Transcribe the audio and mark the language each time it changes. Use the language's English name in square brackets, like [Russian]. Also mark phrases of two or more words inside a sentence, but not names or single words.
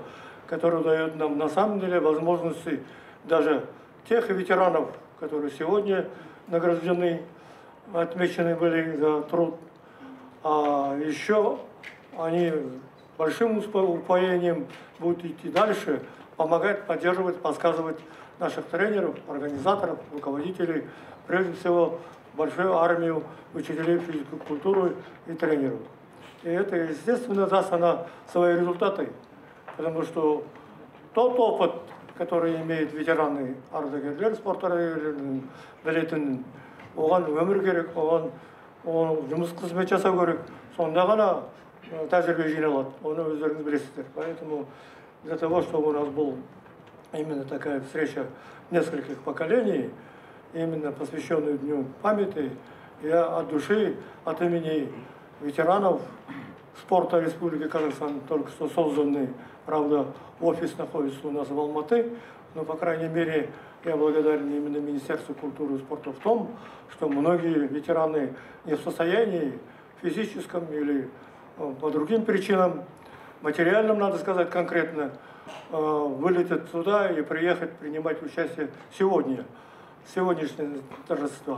[Russian] который дает нам на самом деле возможности даже тех ветеранов, которые сегодня награждены, отмечены были за труд, а еще они большим упоением будут идти дальше, помогать, поддерживать, подсказывать наших тренеров, организаторов, руководителей, прежде всего большую армию учителей физической культуры и тренеров. И это, естественно, даст она свои результаты, потому что тот опыт, который имеют ветераны [Kazakh] ардагерлер, спорт ардагерлерінің білетін, оған өмір керек, оған жұмыс қызмет жасау керек, сонда ғана тәжірибе жиналады, оны өздеріңіз білесіздер. [Russian] Поэтому для того, чтобы у нас была именно такая встреча нескольких поколений, именно посвященную Дню памяти, я от души, от имени ветеранов спорта Республики Казахстан, только что созданный, правда, офис находится у нас в Алматы, но, по крайней мере, я благодарен именно Министерству культуры и спорта в том, что многие ветераны не в состоянии физическом или по другим причинам, материальным, надо сказать конкретно, вылетят сюда и приехать принимать участие сегодня, в сегодняшних торжествах.